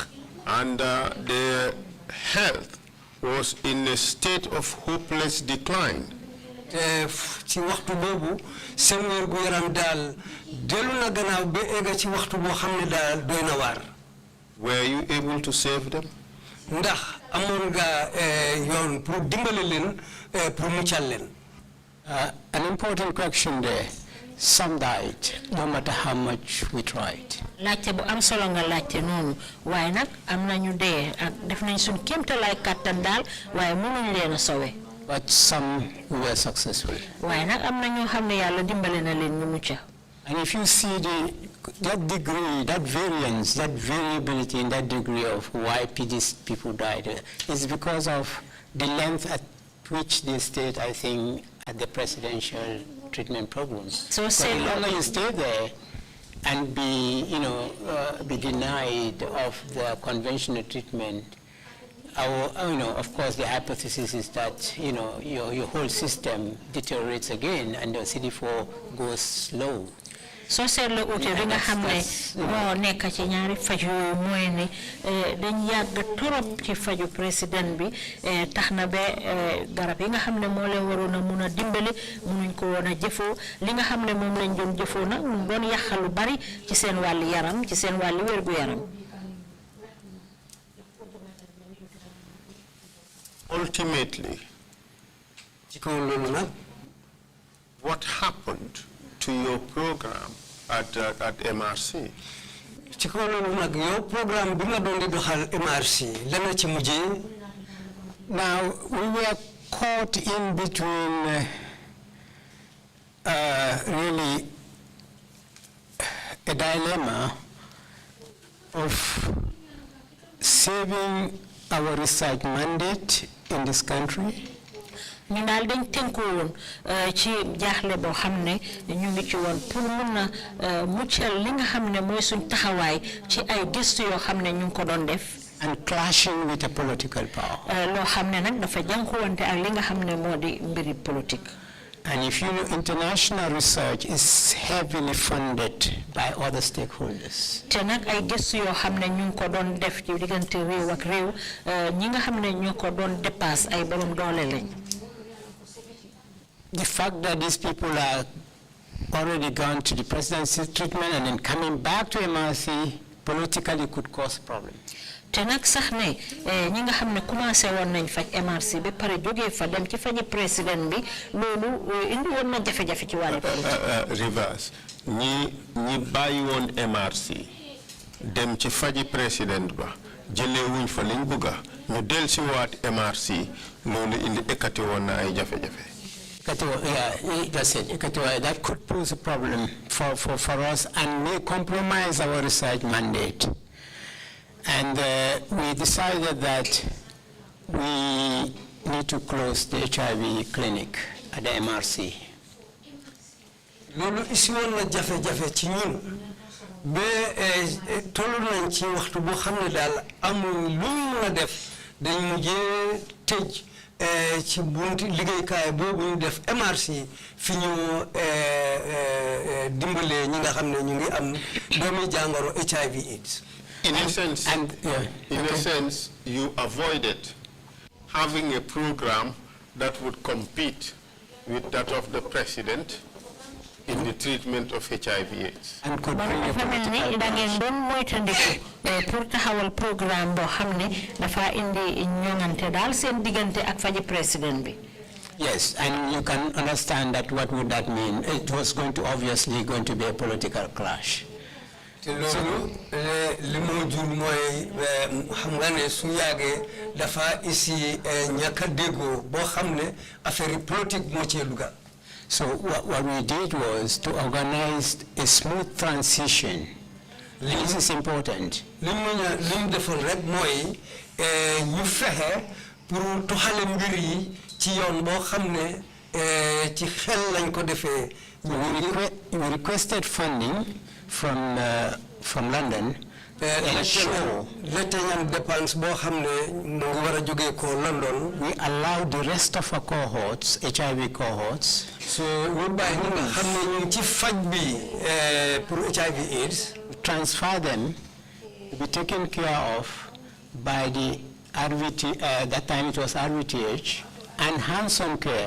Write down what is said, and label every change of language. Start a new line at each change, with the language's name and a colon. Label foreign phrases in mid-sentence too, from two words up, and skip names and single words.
English: And their health was in a state of hopeless decline.
Wolof: ci waxtu boobu seen wérgu yaram daal dellu na gannaaw ba egga ci waxtu boo xam ne daal doy na waar.
English: Were you able to save them?
Wolof: ndax amoon nga yoon pour dimbale leen pour muccal leen.
English: An important question there. Some died, no matter how much we tried.
Wolof: laajte bu am solo nga laajte noonu waaye nag am nañu dee ak def nañ suñ kéemtalaay kàttan daal waaye mënuñ leen a sowe.
English: But some were successful.
Wolof: waaye nag am na ñoo xam ne yàlla dimbale na leen ñu mucca.
English: And if you see that degree, that variance, that variability in that degree of why these people died, it's because of the length at which they stayed, I think, at the presidential treatment programs. So say the longer you stay there and be denied of the conventional treatment, of course, the hypothesis is that your whole system deteriorates again and the CD4 goes slow.
Wolof: soo seetloo uute bi nga xam ne moo nekk ci ñaari faj yooyu mooy ne dañ yàgg torop ci faju président bi tax na ba garab yi nga xam ne moo leen waroon a mun a dimbali munuñ ko woon a jëfoo li nga xam ne moom lañ doon jëfoo nag mu doon yàqal lu bari ci seen wàlli yaram ci seen wàlli wérgu yaram.
English: Ultimately, what happened to your program at MRC? Now, we were caught in between really a dilemma of saving our research mandate in this country.
Wolof: ñu daal dañ tënku woon ci jaaxle boo xam ne ñu ngi ci woon pour mun a muccal li nga xam ne mooy suñ taxawaay ci ay gëstu yoo xam ne ñu ngi ko doon def.
English: And clashing with a political power.
Wolof: loo xam ne nag dafa jànkuwante ak li nga xam ne moo di mbiri politique.
English: And if you know, international research is heavily funded by other stakeholders.
Wolof: te nag ay gëstu yoo xam ne ñu ngi ko doon def ci diggante réew ak réew ñi nga xam ne ñoo ko doon dépasse ay borom doole lañ.
English: The fact that these people are already gone to the presidency's treatment and then coming back to MRC politically could cause problems.
Wolof: te nag sax ne ñi nga xam ne commencé woon nañ faj MRC ba pare jógee fa dem ci faji président bi loolu indi woon na jafe-jafe ci wàllu politique. Reverse ñi bàyyi woon MRC dem ci faji président ba jëlee wuñ fa liñ bëgga ñu del si waat MRC loolu indi ekkati woon na ay jafe-jafe.
English: That could pose a problem for us and may compromise our research mandate. And we decided that we need to close the HIV clinic at the MRC.
Wolof: Lolu isi won na jafe-jafe ci ñun ba tollu nañ ci waxtu boo xam ne daal amul lu ñu mën a def dañ mujjee tëj ci bunti liggéeykaay boobu ñu def MRC fi ñu dimbalee ñi nga xam ne ñu ngi am doomi jàngoro HIV/AIDS.
English: In a sense, you avoided having a program that would compete with that of the president in the treatment of HIV/AIDS. And could bring a political
Wolof: programme dafa indi ñongante dal seen digante ak faji président bi.
English: Yes, and you can understand that what would that mean? It was obviously going to be a political clash.
Wolof: te loolu li mu jur mooy xam nga ne su yàggee dafa isi ñàkk a déggoo boo xam ne
French: affaire politique
Wolof: moo cee dugal.
English: So what we did was to organize a smooth transition. This is important.
Wolof: li mu defoon rek mooy ñu fexe pour toxale mbir yi ci yoon boo xam ne ci xel lañ ko defee.
English: We requested funding from London. We allowed the rest of our cohorts, HIV cohorts, transfer them to be taken care of by the RVT, that time it was RVTH, and hands-on care.